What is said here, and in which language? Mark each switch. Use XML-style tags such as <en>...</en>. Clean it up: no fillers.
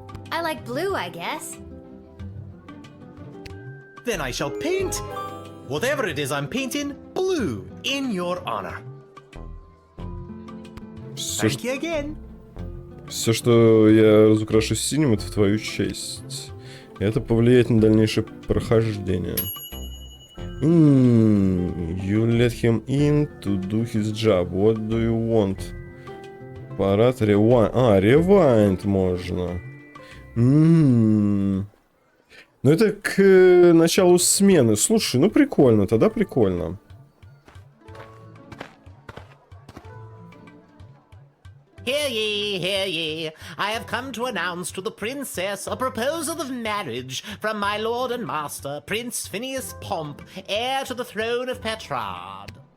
<en>I like blue, I guess. Then I shall paint whatever it is I'm painting blue in your honor. Thank you again.</en> <ru>Все, что я разукрашу синим, это в твою честь. И это повлияет на дальнейшее прохождение.</ru> <en>You let him in to do his job. What do you want?</en> <ru>Парад rewind. А, rewind можно. Ну это к началу смены. Слушай, ну прикольно, тогда прикольно.</ru> <en>Hear ye, I have come to announce to the princess a proposal of marriage from my lord and master, Prince Phineas Pomp, heir to the throne of Petrard.</en>